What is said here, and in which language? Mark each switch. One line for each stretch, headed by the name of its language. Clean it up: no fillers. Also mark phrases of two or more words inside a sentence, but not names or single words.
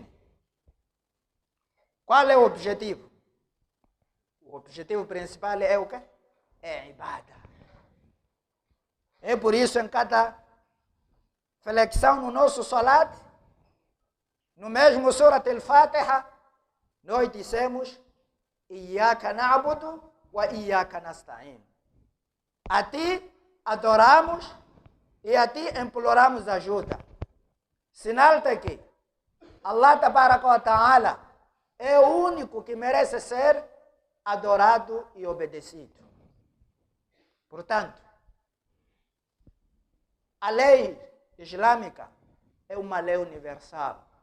Portuguese: Qual é o objetivo? O objetivo principal é o quê? É a ibada. É por isso, em cada flexão no nosso salat, no mesmo Surat al-Fatiha, nós dissemos:
Arabic: إياك نعبد وإياك نستعين.
Portuguese: A ti adoramos e a ti imploramos ajuda. Sinal de que
Arabic: الله تبارك وتعالى
Portuguese: é o único que merece ser adorado e obedecido. Portanto, a lei islâmica é uma lei universal.